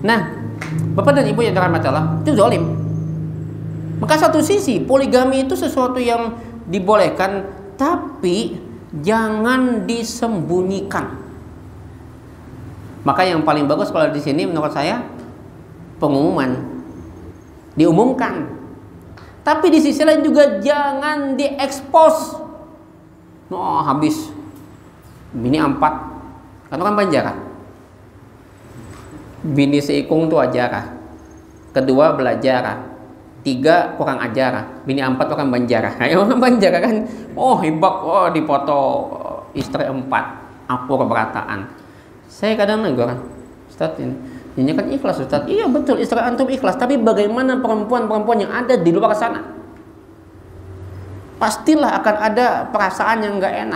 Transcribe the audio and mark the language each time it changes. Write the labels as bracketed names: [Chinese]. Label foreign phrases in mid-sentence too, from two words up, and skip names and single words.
[Indonesian] Nah, Bapak dan Ibu yang dirahmati Allah, itu zalim. Maka satu sisi poligami itu sesuatu yang dibolehkan, tapi jangan disembunyikan. Maka yang paling bagus kalau di sini menurut saya pengumuman, diumumkan. Tapi di sisi lain juga jangan diekspos. Oh, [Banjar] habis bini 4, kan Banjara. Bini seikung tuh ajara, kedua belajar, 3 kurang ajar, bini 4 orang Banjara. Ayo orang Banjara kan, oh hebat, oh dipoto istri 4, aku keberataan. [Indonesian] Saya kadang negur, Ustaz ini kan ikhlas Ustaz. Iya betul, istri antum ikhlas, tapi bagaimana perempuan-perempuan yang ada di luar sana? Pastilah akan ada perasaan yang nggak enak.